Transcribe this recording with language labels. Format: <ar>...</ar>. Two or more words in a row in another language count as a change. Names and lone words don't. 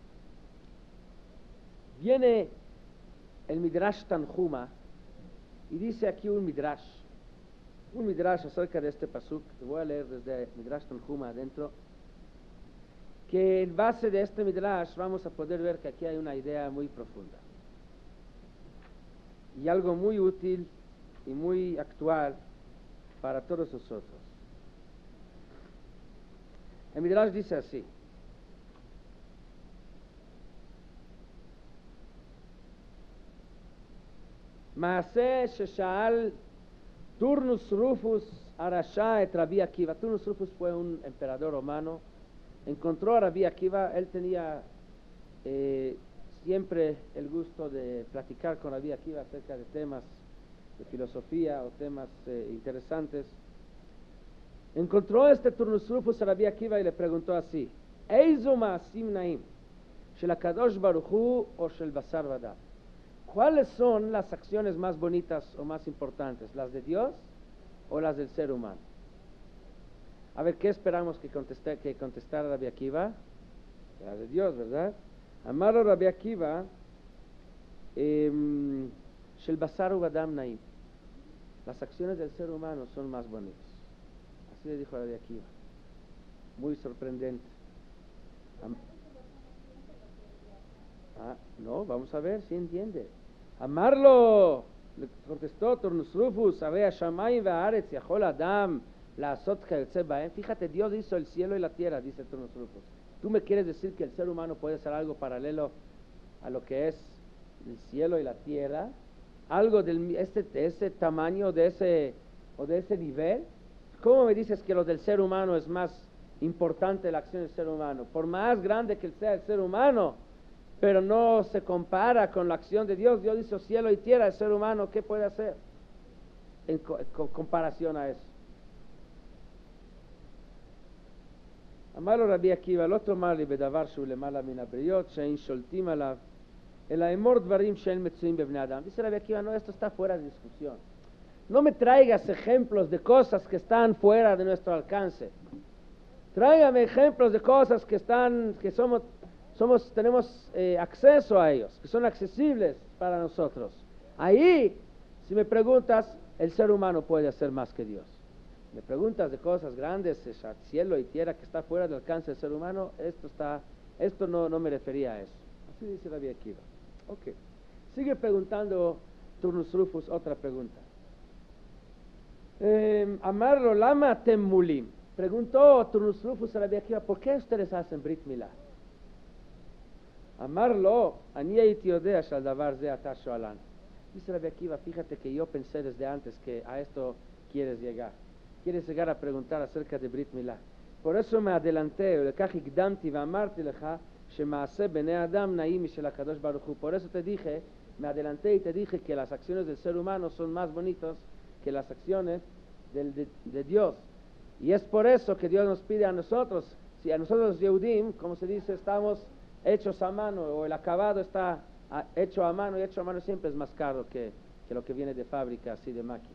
<es>Viene el Midrash Tanhuma y dice aquí un Midrash acerca de este pasuk, que voy a leer desde Midrash Tanhuma adentro, que en base de este Midrash vamos a poder ver que aquí hay una idea muy profunda y algo muy útil y muy actual para todos nosotros. El Midrash dice así:</es> <he>Maaseh shesha'al Turnus Rufus Arasha et Rabbi Akiva.</he> <es>Turnus Rufus fue un emperador romano. Encontró a Rabbi Akiva. Él tenía siempre el gusto de platicar con Rabbi Akiva acerca de temas de filosofía o temas interesantes. Encontró Turnus Rufus a Rabbi Akiva y le preguntó así:</es> <he>איזו מעשים נאים של הקדוש ברוך הוא או של בשר ודם?</he> <es>¿Cuáles son las acciones más bonitas o más importantes? ¿Las de Dios o las del ser humano? A ver, ¿qué esperamos que contestara Rabbi Akiva? Las de Dios, ¿verdad?</es> <he>אמר לו Rabbi Akiva של בשר ודם נאים.</he> <es>Las acciones del ser humano son más bonitas. Así le dijo Rabbi Akiva. Muy sorprendente. No, vamos a ver si entiende.</es> <he>אמר לו,</he> <es>le contestó</es> <he>Turnus Rufus, הרי שמים וארץ יכול אדם לעשות כיוצא בהם.</he> <es>Fíjate, Dios hizo el cielo y la tierra, dice Turnus Rufus. ¿Tú me quieres decir que el ser humano puede hacer algo paralelo a lo que es el cielo y la tierra? ¿Algo de ese tamaño, de ese nivel? ¿Cómo me dices que lo del ser humano es más importante la acción del ser humano? Por más grande que sea el ser humano, pero no se compara con la acción de Dios. Dios hizo cielo y tierra, el ser humano, ¿qué puede hacer en comparación a eso?</es> <he>Amaro Rabbi Akiva, לא תאמר לי בדבר שהוא למעלה מן הבריות, שאין שולטים עליו, אלא אמור דברים שאין מצויים בבני אדם.</he> <es>Dice Rabbi Akiva, no, esto está fuera de discusión. No me traigas ejemplos de cosas que están fuera de nuestro alcance. Tráigame ejemplos de cosas que tenemos acceso a ellos, que son accesibles para nosotros. Ahí, si me preguntas, el ser humano puede hacer más que Dios. Me preguntas de cosas grandes, cielo y tierra, que está fuera del alcance del ser humano, esto no me refería a eso. Así dice Rabbi Akiva. Ok. Sigue preguntando Turnus Rufus otra pregunta.</es> <he>אמר לו למה תמולים.</he> <es>Preguntó Turnus Rufus a Rabbi Akiva, ¿por qué ustedes hacen</es> <he>ברית מילה? אמר לו, אני הייתי יודע שעל דבר זה אתה שואלן.</he> <es>Dice Rabbi Akiva, fíjate que yo pensé desde antes que a esto quieres llegar. Quieres llegar a preguntar acerca de</es> <he>ברית מילה.</he> <es>Por eso me adelanté,</es> <he>ולכך הקדמתי ואמרתי לך שמעשה בני אדם נעים משל הקדוש ברוך הוא.</he> <es>Por eso te dije, me adelanté y te dije que las acciones del ser humano son más bonitas que las acciones de Dios. Y es por eso que Dios nos pide a nosotros, si a nosotros Yehudim, como se dice, estamos hechos a mano, o el acabado está hecho a mano, y hecho a mano siempre es más caro que lo que viene de fábrica, así de máquina.</es>